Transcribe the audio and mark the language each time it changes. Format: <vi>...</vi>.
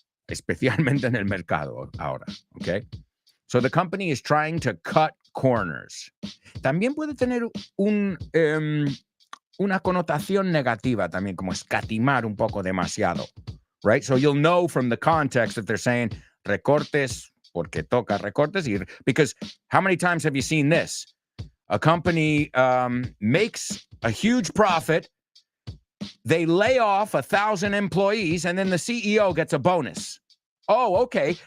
<es>Especialmente en el mercado ahora.</es> <en>Okay? So the company is trying to cut corners.</en> <es>También puede tener una connotación negativa también, como escatimar un poco demasiado.</es> <en>Right? So you'll know from the context that they're saying</en> <es>recortes porque toca recortes.</es> <en>Because how many times have you seen this? A company makes a huge profit. They lay off 1,000 employees, and then the CEO gets a bonus. Oh, okay.</en>